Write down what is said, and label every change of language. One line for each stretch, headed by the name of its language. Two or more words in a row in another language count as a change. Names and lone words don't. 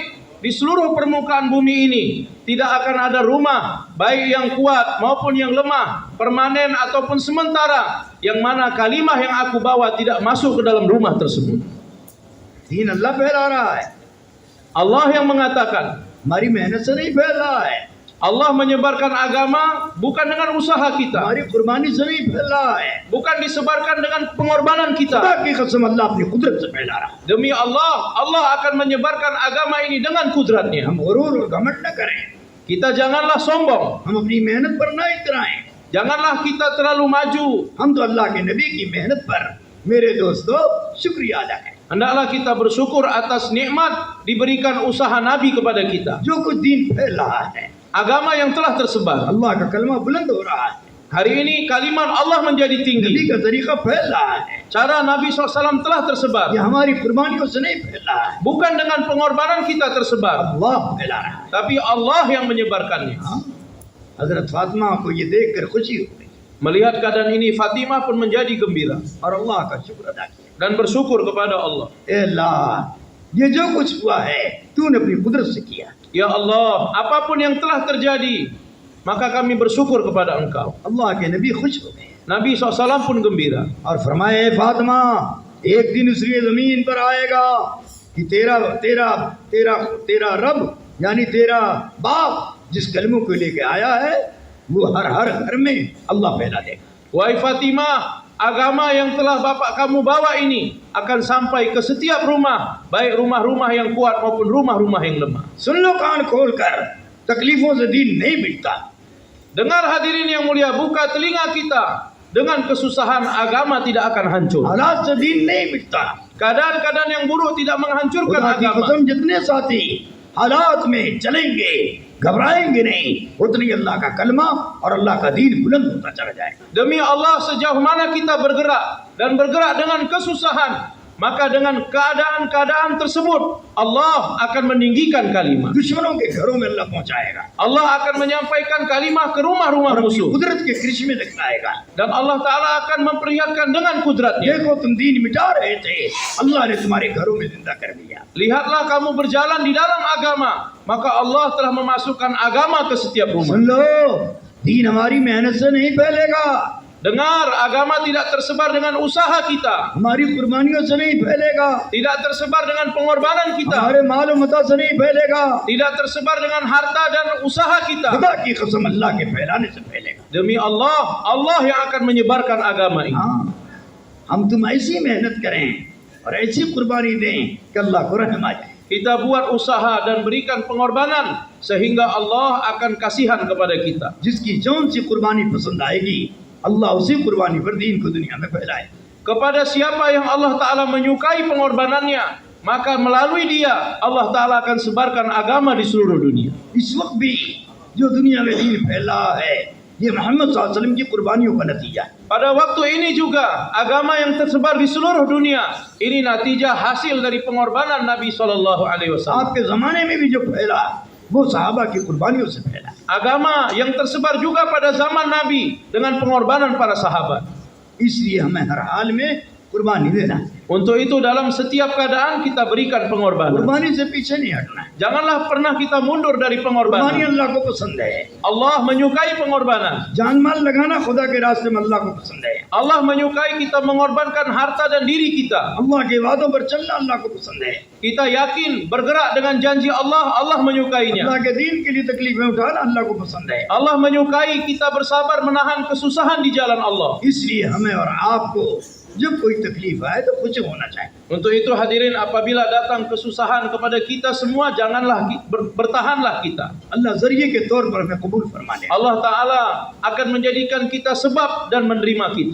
Malay: Di seluruh permukaan bumi ini tidak akan ada rumah, baik yang kuat maupun yang lemah, permanen ataupun sementara, yang mana kalimah yang aku bawa tidak masuk ke dalam rumah tersebut.
Hindi: दीन अल्लाह फैला रहा है,
Malay: Allah yang mengatakan,
Hindi: हमारी मेहनत से नहीं फैल रहा है,
Malay: Allah menyebarkan agama bukan dengan usaha kita,
Hindi: हमारी कुर्बानी से नहीं फैल रहा है,
Malay: bukan disebarkan dengan pengorbanan
Hindi: खुदा
Malay: kita.
Hindi: की कसम अल्लाह अपनी कुदरत से फैला रहा है।
Malay: Demi Allah, Allah akan menyebarkan agama ini dengan kudratnya.
Hindi: हम गुरूर और घमंड न करें,
Malay: Kita janganlah sombong,
Hindi: हम अपनी मेहनत पर न इतराएं,
Malay: janganlah kita terlalu maju.
Hindi: हम तो अल्लाह के नबी की मेहनत पर मेरे दोस्तों शुक्रिया अदा करें।
Malay: Hendaklah kita bersyukur atas nikmat diberikan usaha Nabi kepada kita.
Hindi: जो कुछ दीन फैल रहा है,
Malay: Agama yang telah tersebar.
Hindi: अल्लाह का कलमा बुलंद हो रहा है,
Malay: Hari ini kalimat Allah menjadi
Hindi: नबी
Malay: tinggi.
Hindi: का तरीका फैल रहा है,
Malay: Cara Nabi SAW telah tersebar.
Hindi: ये हमारी कुर्बानियों से नहीं फैल रहा है,
Malay: Bukan dengan pengorbanan kita tersebar,
Hindi: अल्लाह फैला रहा है।
Malay: tapi Allah yang menyebarkannya.
Hindi: हाँ? हजरत फातिमा को ये देखकर खुशी हो गई।
Malay: Melihat keadaan ini, Fatimah pun menjadi gembira
Hindi: और अल्लाह का शुक्र अदा किया।
Malay: dan bersyukur kepada Allah.
Hindi: ए अल्लाह, ये जो कुछ हुआ है तूने अपनी कुदरत से किया।
Malay: Ya Allah, apapun yang telah terjadi, maka kami bersyukur kepada Engkau.
Hindi: अल्लाह के नबी खुश हो गए
Malay: Nabi SAW pun gembira.
Hindi: और फरमाए, फातिमा एक दिन उस जमीन पर आएगा कि तेरा तेरा तेरा तेरा रब यानी तेरा बाप जिस कलमों को लेके आया है वो हर हर घर में अल्लाह फैला देगा।
Malay: Wahai Fatimah, agama yang telah bapak kamu bawa ini akan sampai ke setiap rumah, baik rumah-rumah yang kuat maupun rumah-rumah yang lemah.
Hindi: सुन लो कान खोल कर, तकलीफों से दीन नहीं मिटता।
Malay: Dengar hadirin yang mulia, buka telinga kita. Dengan kesusahan agama tidak akan hancur.
Hindi: हालात से दीन नहीं मिटता।
Malay: Keadaan-keadaan yang buruk tidak menghancurkan
Hindi: खुदा की
Malay: agama.
Hindi: कसम जितने साथी हालात में चलेंगे घबराएंगे नहीं, उतनी अल्लाह का कलमा और अल्लाह का दीन बुलंद होता चला जाएगा।
Malay: Demi Allah, sejauh mana kita bergerak dan bergerak dengan kesusahan, maka dengan keadaan-keadaan tersebut Allah akan meninggikan kalimat.
Hindi: दुश्मनों के घरों में अल्लाह पहुंचाएगा
Malay: Allah akan menyampaikan kalimah ke rumah-rumah
Hindi: और अपनी
Malay: musuh.
Hindi: कुदरत के कृषि में दिखाएगा।
Malay: Dan Allah Ta'ala akan memperlihatkan dengan kudratnya.
Hindi: देखो तुम दीन मिटा रहे थे, अल्लाह ने तुम्हारे घरों में जिंदा कर दिया।
Malay: Lihatlah kamu berjalan di dalam agama, maka Allah telah memasukkan agama ke setiap rumah.
Hindi: सुन लो, दीन हमारी मेहनत से नहीं फैलेगा,
Malay: Dengar, agama tidak tersebar dengan usaha kita,
Hindi: हमारी कुर्बानियों से नहीं फैलेगा,
Malay: tidak tersebar dengan pengorbanan kita,
Hindi: हमारे माल मता से नहीं फैलेगा,
Malay: tidak tersebar dengan harta dan usaha kita.
Hindi: खुदा की कसम अल्लाह के फैलाने से फैलेगा।
Malay: Demi Allah, Allah yang akan menyebarkan agama ini.
Hindi: हाँ, हम तुम ऐसी मेहनत करें और ऐसी कुर्बानी दें कि अल्लाह को रहम आ जाए।
Malay: Kita buat usaha dan berikan pengorbanan sehingga Allah akan kasihan kepada kita.
Hindi: जिसकी जौन सी कुर्बानी पसंद आएगी, अल्लाह उसी कुर्बानी पर दीन को दुनिया में फैलाए।
Malay: Kepada siapa yang Allah Ta'ala menyukai pengorbanannya, maka melalui dia Allah Ta'ala akan sebarkan agama di seluruh dunia.
Hindi: इस वक्त भी जो दुनिया में दीन फैला है, ये मोहम्मद सल्लल्लाहु अलैहि वसल्लम की कुर्बानियों का नतीजा है।
Malay: Pada waktu ini juga agama yang tersebar di seluruh dunia ini natijah hasil dari pengorbanan Nabi SAW.
Hindi: आपके जमाने में भी जो फैला वो सहाबा की कुर्बानियों से फैला।
Malay: Agama yang tersebar juga pada zaman Nabi dengan pengorbanan para sahabat.
Hindi: इसलिए हमें हर हाल में कुर्बानी देना है।
Malay: Untuk itu dalam setiap keadaan kita berikan pengorbanan.
Hindi: कुर्बानी से पीछे नहीं हटना है।
Malay: Janganlah pernah kita mundur dari
Hindi: कुर्बानी
Malay: pengorbanan.
Hindi: अल्लाह को पसंद है।
Malay: Allah menyukai pengorbanan.
Hindi: जान माल लगाना खुदा के रास्ते में अल्लाह को पसंद है।
Malay: Allah menyukai kita mengorbankan harta dan diri kita.
Hindi: अल्लाह के वादों पर चलना अल्लाह को पसंद है।
Malay: Kita yakin bergerak dengan janji Allah, Allah menyukainya.
Hindi: अल्लाह के दीन के लिए तकलीफें उठाना अल्लाह को पसंद है।
Malay: Allah menyukai kita bersabar menahan kesusahan di jalan Allah.
Hindi: इसलिए हमें और आपको जब कोई तकलीफ आए तो खुश होना चाहिए।
Malay: Untuk itu hadirin, apabila datang kesusahan kepada kita semua, janganlah bertahanlah kita.
Hindi: अल्लाह जरिए के तौर पर हमें कबूल फरमा ले।
Malay: Allah Ta'ala akan menjadikan kita sebab dan menerima kita.